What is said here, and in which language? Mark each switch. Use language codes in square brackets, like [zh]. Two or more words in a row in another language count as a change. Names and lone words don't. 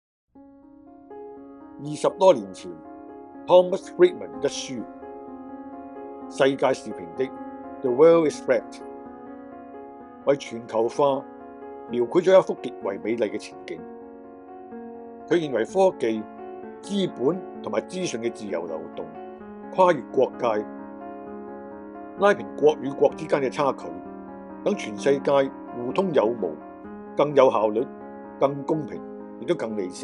[yue] 20 多年前 ，Thomas Friedman 一書《世界是平的 The World is Flat》為全球化描繪咗一幅極為美麗嘅前景。佢認為科技、資本同埋資訊嘅自由流動，跨越國界，拉平國與國之間嘅差距，等全世界互通有無，更有效率、更公平，亦都更理性。